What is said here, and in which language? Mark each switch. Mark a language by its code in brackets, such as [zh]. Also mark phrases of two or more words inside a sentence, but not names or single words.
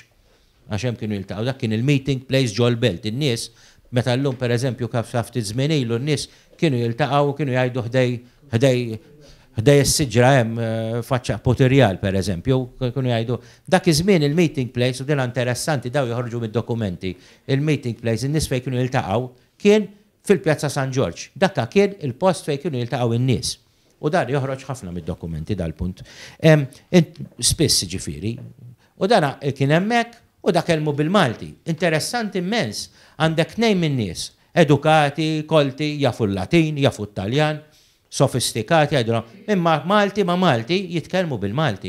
[mt] Għaxem kienu jiltaqgħu, dak kien il- [en] meeting place [mt] ġol Belt. In-nies, meta llum pereżempju kif ftit żmien ilu n-nies kienu jiltaqgħu kienu jgħidu ħdej is-siġra hemm faċċa Poterjal pereżempju, kienu jgħidu dak iż-żmien il- [en] meeting place [mt] u din interessanti daw joħorġu mid-dokumenti. Il- [en] meeting place [mt] in-nies fejn kienu jiltaqgħu kien fil-Pjazza San George. Dakka kien il-post fejn kienu jiltaqgħu in-nies. U dar joħroġ ħafna mid-dokumenti dal-punt. Spiss ġifieri. U dana kien hemmhekk u dak kelmu bil-Malti. Interessanti immens, għandek tnejn min-nies, edukati, kolti, jafu l-Latin, jafu t-Taljan, sofistikati, għajdu imma Malti ma Malti jitkellmu bil-Malti.